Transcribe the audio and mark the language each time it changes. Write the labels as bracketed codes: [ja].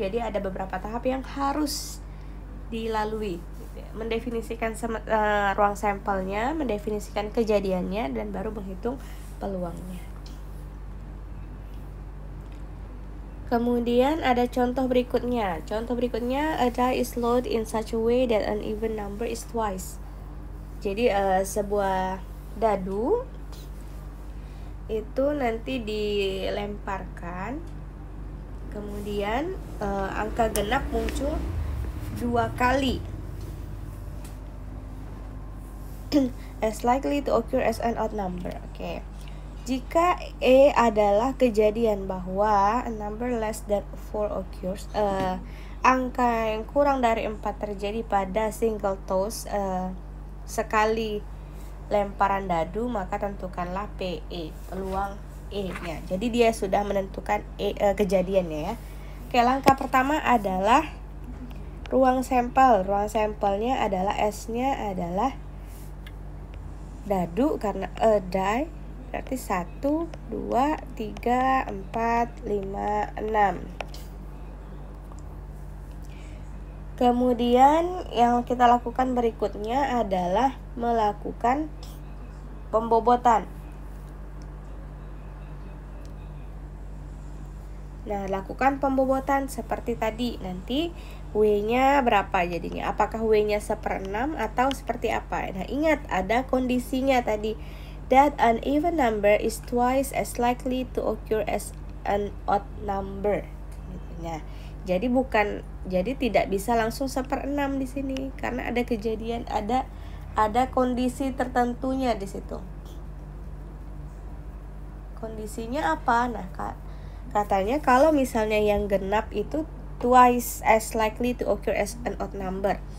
[id] Jadi ada beberapa tahap yang harus dilalui. Mendefinisikan ruang sampelnya, mendefinisikan kejadiannya, dan baru menghitung peluangnya. Kemudian ada contoh berikutnya. Contoh berikutnya, [en] a die is loaded in such a way that an even number is twice. [id] Jadi sebuah dadu itu nanti dilemparkan, kemudian angka genap muncul 2 kali. [en] As likely to occur as an odd number. Oke. [id] Jika E adalah kejadian bahwa [en] a number less than 4 occurs, [id] angka yang kurang dari 4 terjadi pada [en] single toss, [id] sekali lemparan dadu, maka tentukanlah PE, peluang E-nya. Jadi dia sudah menentukan kejadiannya ya. Oke, langkah pertama adalah ruang sampel. Ruang sampelnya adalah S-nya adalah dadu karena die. Berarti 1, 2, 3, 4, 5, 6. Kemudian yang kita lakukan berikutnya adalah melakukan pembobotan. Nah, lakukan pembobotan seperti tadi. Nanti W-nya berapa jadinya? Apakah W-nya 1/6 atau seperti apa? Nah, ingat ada kondisinya tadi. [en] That an even number is twice as likely to occur as an odd number. [id] Nah, jadi tidak bisa langsung 1/6 di sini karena ada kejadian, ada kondisi tertentunya di situ. kondisinya apa? Nah, katanya kalau misalnya yang genap itu [en] twice as likely to occur as an odd number.